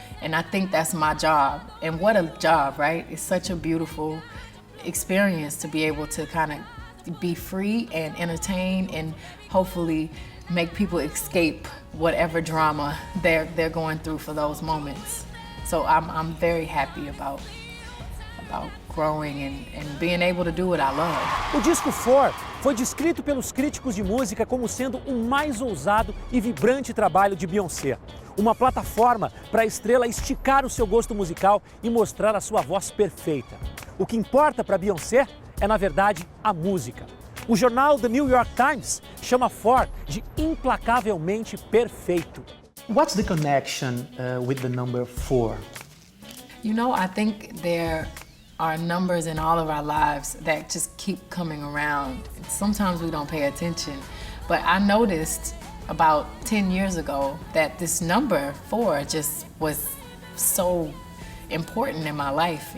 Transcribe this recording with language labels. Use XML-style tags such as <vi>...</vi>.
<en>And I think that's my job. And what a job, right? It's such a beautiful experience to be able to kind of be free and entertain and hopefully make people escape whatever drama they're going through for those moments. So I'm very happy about growing and being able to do what I love.</en> <pt>O disco 4 foi descrito pelos críticos de música como sendo o mais ousado e vibrante trabalho de Beyoncé. Uma plataforma para a estrela esticar o seu gosto musical e mostrar a sua voz perfeita. O que importa para Beyoncé é, na verdade, a música. O jornal The New York Times chama 4 de implacavelmente perfeito.</pt> <en>What's the connection with the number 4? You know, I think there are numbers in all of our lives that just keep coming around. Sometimes we don't pay attention, but I noticed about 10 years ago that this number 4 just was so important in my life.</en>